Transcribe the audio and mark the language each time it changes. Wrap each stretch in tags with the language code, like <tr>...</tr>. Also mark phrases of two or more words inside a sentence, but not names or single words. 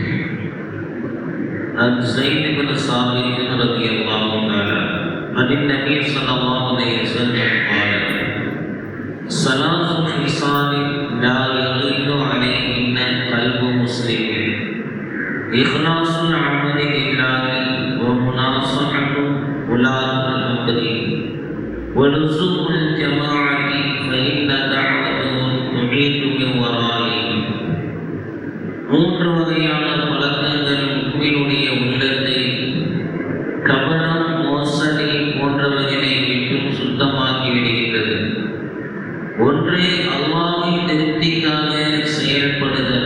<ar>عن زيد بن ثابت رضي الله تعالى عن النبي صلى الله عليه وسلم قال: ثلاث خصال لا يغل عليهن قلب مسلم: إخلاص العمل لله، ومناصحة ولاة الأمر، ولزوم الجماعة، فإن دعوتهم تعيد من ورائه.</ar> <ta>மூன்று வகையான பழக்கங்கள் முக்மினுடைய உள்ளத்தை கபடம், மோசடி போன்றவர்களை விட்டும் சுத்தமாக்கி விடுகின்றது. ஒன்று, அல்லாஹ்வின் திருப்திக்காக செயல்படுதல்.</ta>